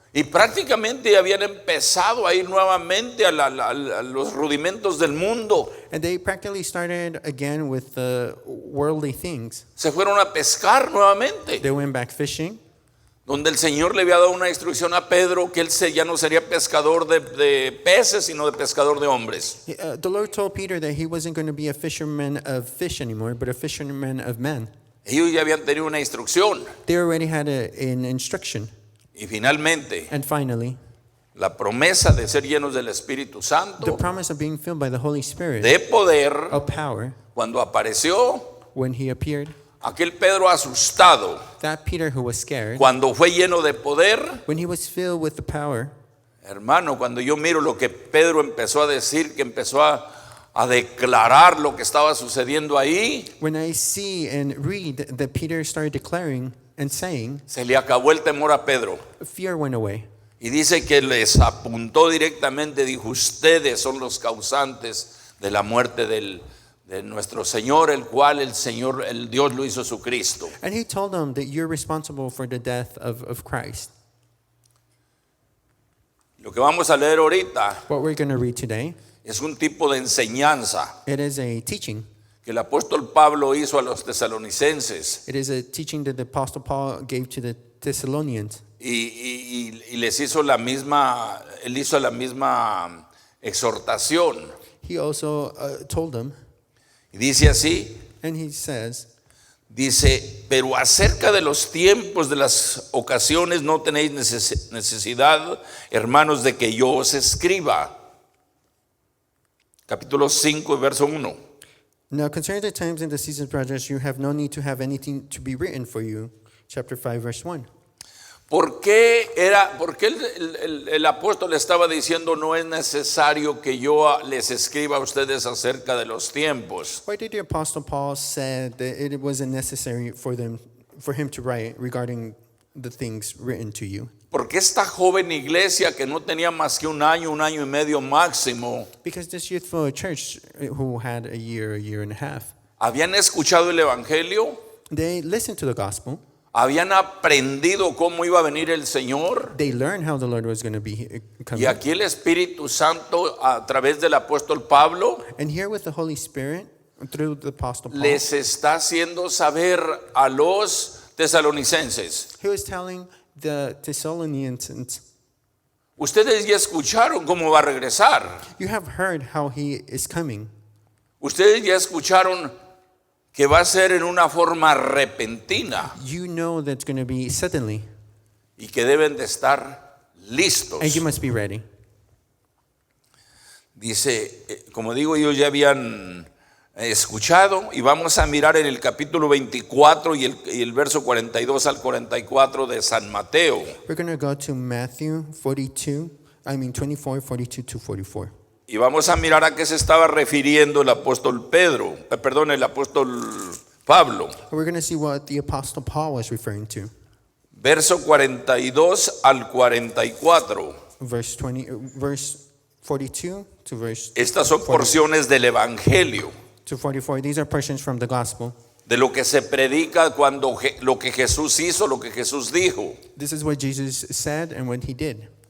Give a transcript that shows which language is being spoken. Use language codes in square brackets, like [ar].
[es] Y prácticamente habían empezado a ir nuevamente a los rudimentos del mundo. [en] And they practically started again with the worldly things. [es] Se fueron a pescar nuevamente. [en] They went back fishing, [es] Donde el Señor le había dado una instrucción a Pedro que él ya no sería pescador de peces, sino de pescador de hombres. [en] The Lord told Peter that he wasn't going to be a fisherman of fish anymore, but a fisherman of men. [es] Ellos ya habían tenido una instrucción. [en] They already had an instruction. [es] Y finalmente, [en] And finally, [es] la promesa de ser llenos del Espíritu [en] the [es] Santo, [en] promise of being filled by the Holy Spirit, [es] de poder, [en] of power, [es] cuando apareció [en] when he appeared, [es] aquel Pedro asustado, [en] that Peter who was scared, [es] cuando fue lleno de poder. [en] when he was filled with the power, [es] Hermano, cuando yo miro lo que Pedro empezó a decir, que empezó a declarar lo que estaba sucediendo ahí, [en] when I see and read that Peter started declaring and saying, [es] se le acabó el temor a Pedro. [en] fear went away. [es] Y dice que les apuntó directamente, dijo, ustedes son los causantes de la muerte de nuestro Señor, el cual el Dios lo hizo su Cristo. [en] And he told them that you're responsible for the death of Christ. [es] Lo que vamos a leer ahorita [en] What we're going to read today, [es] es un tipo de enseñanza [en] it is a teaching. [es] que el apóstol Pablo hizo a los tesalonicenses [en] It is a teaching that the Apostle Paul gave to the Thessalonians. [es] y les hizo él hizo la misma exhortación. [en] He also told them, [es] Y dice así, [en] and he says, [es] dice, pero acerca de los tiempos, de las ocasiones, no tenéis necesidad, hermanos, de que yo os escriba. Capítulo 5, verso 1. [en] now concerning the times and the seasons, brothers, you have no need to have anything to be written for you. Chapter 5, verse 1. [es] ¿Por qué el apóstol estaba diciendo no es necesario que yo les escriba a ustedes acerca de los tiempos? [en] Why did the Apostle Paul say that it wasn't necessary for him to write regarding the things written to you? [es] Porque esta joven iglesia que no tenía más que un año y medio máximo, [en] Because this youthful church who had a year and a half, [es] habían escuchado el evangelio, [en] they listened to the gospel. [es] habían aprendido cómo iba a venir el Señor. [en] They learned how the Lord was going to be [es] Y [en] coming. [es] aquí el Espíritu Santo, a través del apóstol Pablo, [en] And here with the Holy Spirit, through the Apostle Paul, [es] les está haciendo saber a los tesalonicenses. [en] he was telling the Thessalonians, [es] Ustedes ya escucharon cómo va a regresar. [en] you have heard how he is coming. [es] Ustedes ya escucharon que va a ser en una forma repentina [en] You know that's going to be suddenly, [es] y que deben de estar listos. [en] and you must be ready. [es] Dice, como digo, ellos ya habían escuchado, y vamos a mirar en el capítulo 24 y el verso 42 al 44 de San Mateo. [en] We're going to go to Matthew 24, 42 to 44. [es] Y vamos a mirar a qué se estaba refiriendo el apóstol el apóstol Pablo. [en] We're going to see what the Apostle Paul was referring to. [es] Verso 42 al 44. [en] Verse 42 to verse [es] Estas son porciones del evangelio, [en] to 44. These are portions from the gospel. [es] de lo que se predica cuando lo que Jesús hizo, lo que Jesús dijo. [en] This is what Jesus said and what he did.